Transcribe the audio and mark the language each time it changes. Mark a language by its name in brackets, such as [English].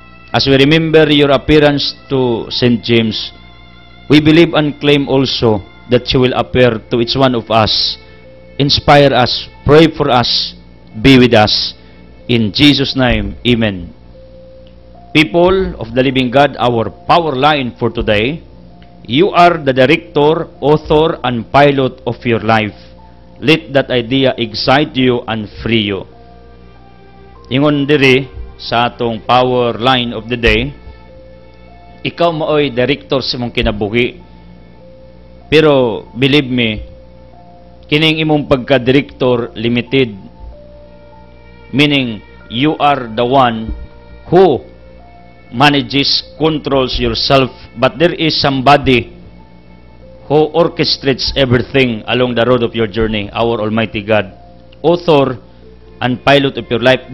[English] As we remember your appearance to St. James, we believe and claim also that you will appear to each one of us, inspire us, pray for us, be with us. In Jesus' name, Amen. People of the living God, our power line for today, you are the director, author, and pilot of your life. Let that idea excite you and free you. [Cebuano] Ingon diri sa atong [English] power line of the day, [Cebuano] ikaw maoy director sa imong kinabuhi. Pero [English] believe me, [Cebuano] kining imong pagka-director limited, [English] meaning you are the one who manages, controls yourself, but there is somebody who orchestrates everything along the road of your journey, our Almighty God, author and pilot of your life.